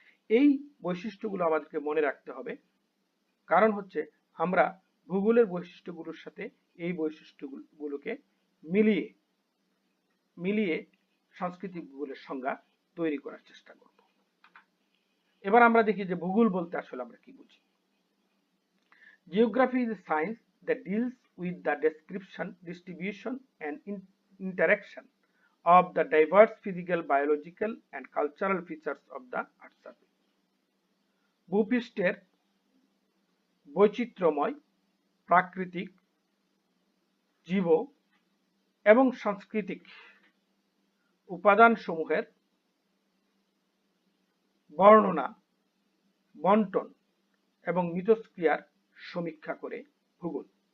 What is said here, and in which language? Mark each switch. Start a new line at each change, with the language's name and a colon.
Bangla: এই বৈশিষ্ট্যগুলো আমাদেরকে মনে রাখতে হবে, কারণ হচ্ছে আমরা ভূগোলের বৈশিষ্ট্যগুলোর সাথে এই বৈশিষ্ট্যগুলোকে মিলিয়ে সাংস্কৃতিক ভূগোলের সংজ্ঞা তৈরি করার চেষ্টা করব। এবার আমরা দেখি যে ভূগোল বলতে আসলে আমরা কি বুঝি।
English: Geography is a science that deals with the description, distribution and interaction of the diverse physical, biological and cultural features of the earth surface.
Bangla: ভূপৃষ্ঠের বৈচিত্র্যময় প্রাকৃতিক, জীব এবং সাংস্কৃতিক উপাদানসমূহের বর্ণনা, বন্টন এবং মিথস্ক্রিয়ার সমীক্ষা করে ভূগোল।